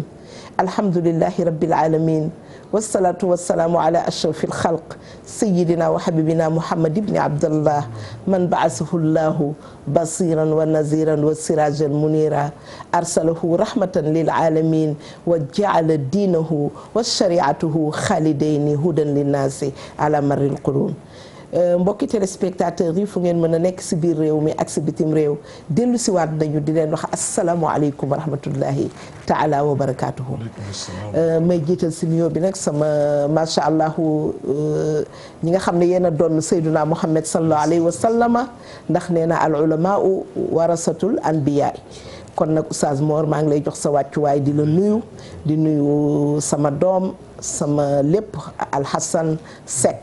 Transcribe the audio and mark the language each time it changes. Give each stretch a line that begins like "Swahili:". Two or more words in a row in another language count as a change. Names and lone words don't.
Arabic: الحمد لله رب العالمين والصلاة والسلام على أشرف الخلق سيدنا وحبيبنا محمد بن عبد الله من بعثه الله بصيرا ونذيرا وسراجا منيرا أرسله رحمة للعالمين وجعل دينه وشريعته خالدين هدى للناس على مر القرون.
Wolof: mbokki téléspectateurs yi fu ngeen mën a nekk si biir réew mi ak si bitim réew dellu si waat nañu di leen wax
Arabic: السلام عليكم ورحمة الله تعالى وبركاته.
Wolof: may jiital si nuyoo bi nag sama
Arabic: ما شاء الله
Wolof: ñi nga xam ne yéen a doon Seyduna Muhammad
Arabic: صلى الله عليه وسلم
Wolof: ndax nee na
Arabic: العلماء ورثة الأنبياء
Wolof: kon nag Oustaz Mor maa ngi lay jox sa wàccuwaay di la nuyu di nuyu sama doom sama lépp Alxasan Seck.